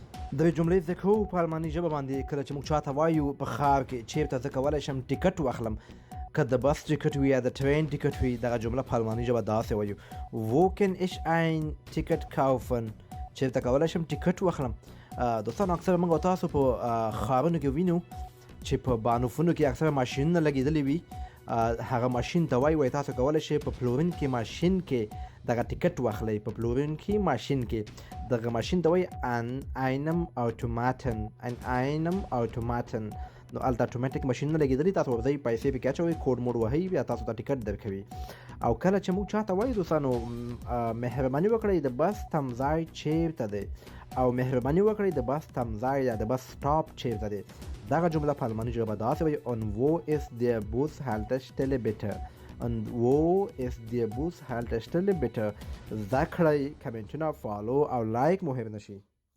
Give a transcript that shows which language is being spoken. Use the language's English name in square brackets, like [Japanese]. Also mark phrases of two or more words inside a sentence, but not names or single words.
[Pashto] د جملې ذکر په الماني ژبه باندې کله چې موږ چاته وایو په ښار کې چیرته زه کولی شم ټیکټ واخلم، که د بس ټیکټ وي یا د ټرین ټیکټ وي، دغه جمله په الماني ژبه داسې وایو: [German] wo kann ich ein Ticket kaufen؟ [Pashto] چیرته کولی شم ټیکټ واخلم. دوستانو اکثره موږ او تاسو په ښارونو کې وینو چې په بانوفونو کې اکثره ماشینونه لګېدلي وي. هغه ماشین ته وایي تاسو کولی شئ په پلورونکي ماشین کې دغه ټیکټ واخلئ. په پلورونکي ماشین کې دغه ماشین ته وایي [German] ان einem Automaten. [Pashto] نو هلته اتوماتیک ماشینونه لګېدلي، تاسو ورځئ پیسې پکې اچوئ، کوډ موډ وهئ، بیا تاسو ته ټیکټ درکوي. او کله چې موږ چاته وایو دوستانو مهرباني وکړئ د بس تمځای چیرته دی، او مهرباني وکړئ د بس تمځای یا د بس سټاپ چیرته دی، دغه جمله په الماني ژبه داسې وایي: [German] und wo ist der Bushaltestelle bitte؟ und wo ist der Bushaltestelle bitte؟ [Pashto] زده کړئ، کمنټونه، فالو او لایک مهم نشي.